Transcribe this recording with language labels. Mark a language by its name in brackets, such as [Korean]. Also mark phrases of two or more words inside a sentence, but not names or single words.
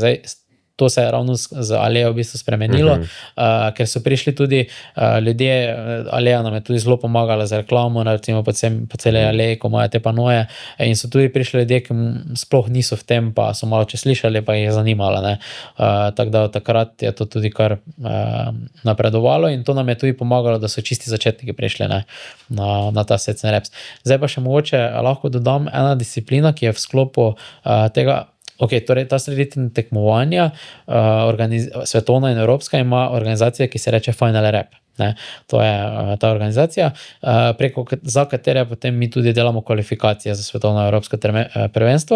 [Slovenian] Zdaj, to se je ravno z Alejo v bistvu spremenilo, ker so prišli tudi ljudje, Aleja nam je tudi zelo pomagala za reklamo, recimo po celi Aleji, ko imajo te panoje, in so tudi prišli ljudje, ki sploh niso v tem, pa so malo če slišali, pa jih je zanimalo. Tako da takrat je to tudi kar napredovalo in to nam je tudi pomagalo, da so čisti začetniki prišli na ta [English] sets and reps. [Slovenian] Zdaj pa še mogoče lahko dodam ena disciplina, ki je v sklopu tega. Torej ta sreditev tekmovanja, svetovna in evropska, ima organizacija, ki se reče Final Rep. To je ta organizacija, za katere potem mi tudi delamo kvalifikacije za svetovno evropsko prvenstvo.